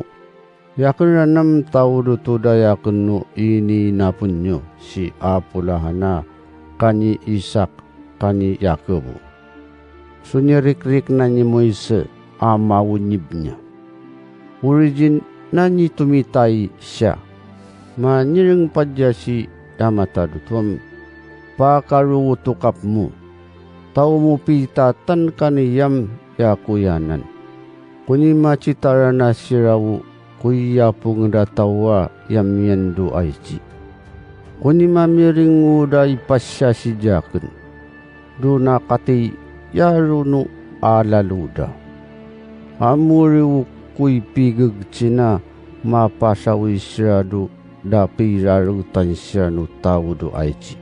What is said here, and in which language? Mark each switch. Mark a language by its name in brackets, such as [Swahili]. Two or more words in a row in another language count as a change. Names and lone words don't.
[Yami] Yakinanam taudu tudayakin no ini napunyo si apulahana kani Isak kani Yakobo. Sunyirik-rik na ni Moise amawunyibnya. Origin na ni tumitay siya. Maniring padya si yamatadutwam pakarutukap mo. Tao mo pitatan kaniyam yakuyanan. Kuni macitara na sirawu kuya pong datawa yamyando aichi. Kuni mamiring uda ipasya si jakin. Duna kati yaruno alaluda. Amuriwu kuy pigag china mapasawi sirado dapi rarutan siya no tao do aichi.